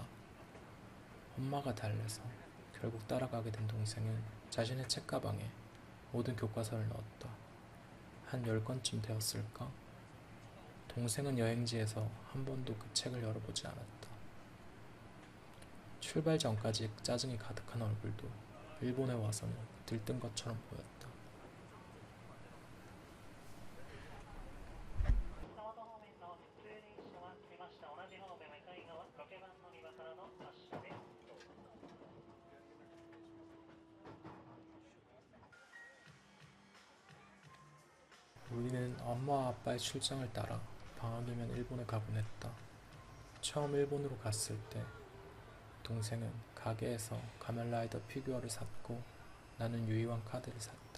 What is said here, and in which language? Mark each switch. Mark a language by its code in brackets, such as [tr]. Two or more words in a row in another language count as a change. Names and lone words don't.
[ko] 엄마가 달래서 결국 따라가게 된 동생은 자신의 책가방에 모든 교과서를 넣었다. 한 10권쯤 되었을까? 동생은 여행지에서 한 번도 그 책을 열어보지 않았다. 출발 전까지 짜증이 가득한 얼굴도 일본에 와서는 들뜬 것처럼 보였다. [ja] 川戸方面の普通電車は出ました。同じ方面は向かい側、ロケバン乗り場からの発車です。 [ko] 우리는 엄마와 아빠의 출장을 따라 방학이면 일본에 가곤 했다. 처음 일본으로 갔을 때 동생은 가게에서 가면라이더 피규어를 샀고 나는 유이왕 카드를 샀다.